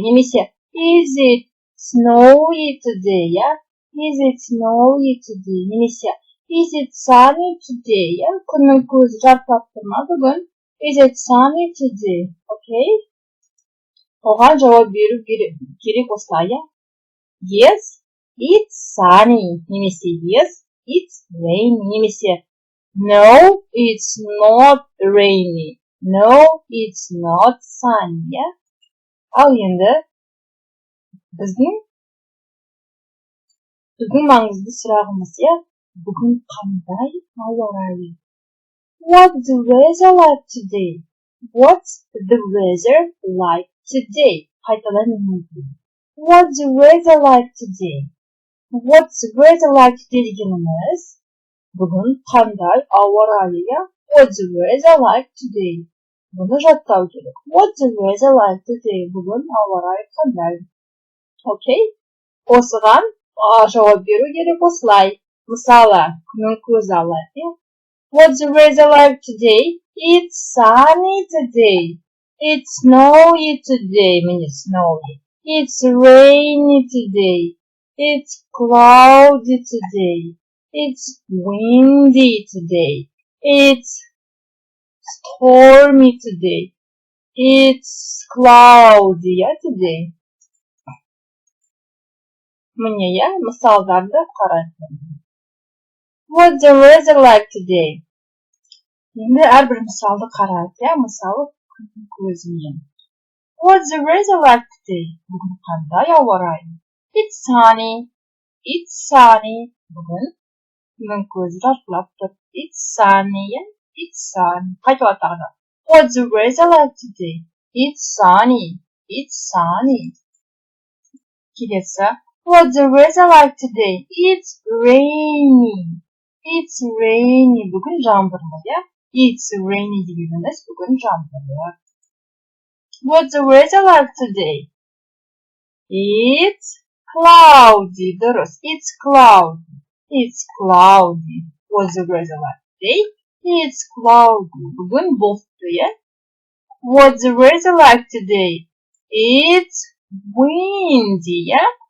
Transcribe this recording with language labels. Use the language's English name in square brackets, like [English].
[Kazakh] Немесе [English] is it snowy today? Я? Is it snowy today? [Kazakh] Немесе [English] is it sunny today? [Kazakh] Я? Күннің көзі жарқырап тұр ма бүгін? [English] Is it sunny today? Okay? [Kazakh] Оған жауап беру керек осылай, я? [English] Yes, it's sunny. [Kazakh] Немесе [English] yes, it's rainy. Немесе no, it's not rainy. No, it's not sunny, я? [Kazakh] Ал енді біздің маңызды сұрағымыз, я? Бүгін қандай ауа райы? [English] What's the weather like today? What's the weather like today? [Kazakh] Қайталайын мүмкін. [English] What's the weather like today? What's the weather like today [Kazakh] дегеніміз бүгін қандай ауа райы, я? [English] What's the weather like today? [Kazakh] Бұны жаттау керек. [English] What's the weather like today? [Kazakh] Бүгін ауа райы қандай? Окей? Осыған жауап беру керек осылай. Мысалы, күннің көзі алайық. [English] What's the weather like today? It's sunny today. It's snowy today. [Kazakh] Міне [English] snowy. It's rainy today. It's cloudy today. It's windy today. It's stormy today. It's cloudy today. [Kazakh] Міне, я мысалдарды қарайық. [English] What's the weather like today? [Kazakh] Енді әрбір мысалды қарайық, иә, мысалы күннің көзімен. [English] What's the weather like today? [Kazakh] Бүгін қандай ауа райы? [English] It's sunny. It's sunny. [Kazakh] Бүгін күннің көзі жарқырап тұр. [English] It's sunny. It's sunny. [Kazakh] Қайталап тағы да. [English] What's the weather like today? It's sunny. It's sunny. [Kazakh] Келесі. [English] What's the weather like today? It's rainy. It's rainy. [Kazakh] Бүгін жаңбырлы, иә? [English] It's rainy [Kazakh] дегеніміз бүгін жаңбырлы. [English] What's the weather like today? It's cloudy. [Kazakh] Дұрыс. [English] It's cloudy. It's cloudy. What's the weather like today? It's cloudy. [Kazakh] Бүгін бұлтты, иә? [English] What's the weather like today? It's windy, иә?